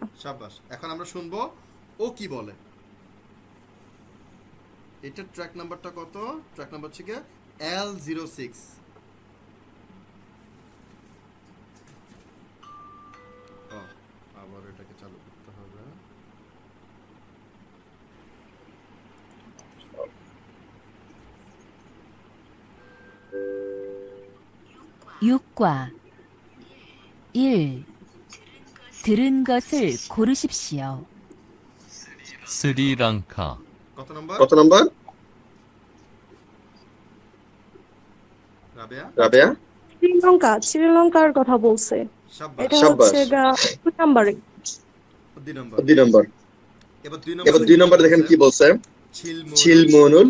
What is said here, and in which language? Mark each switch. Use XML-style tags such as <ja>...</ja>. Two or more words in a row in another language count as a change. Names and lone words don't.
<bn>শাবাশ। এখন আমরা শুনবো ও কি বলে। এটা ট্র্যাক নাম্বারটা কত? ট্র্যাক নাম্বার হচ্ছে L06। আবার এটাকে চালু করতে হবে।</bn> <ko>육과 1. 들은 것을 고르십시오. 스리랑카,</ko> <bn>কত নম্বর? কত নাম্বার? রাবেয়া? রাবেয়া? শ্রীলঙ্কা, শ্রীলঙ্কার কথা বলছে। শাবাশ। এটা শাবাশ। হচ্ছে 2 নম্বরে। 2 নম্বর। 2 নম্বর। এবার 2 এবার 2 নম্বর দেখেন কি বলছে? ছিলমুনুল।</bn>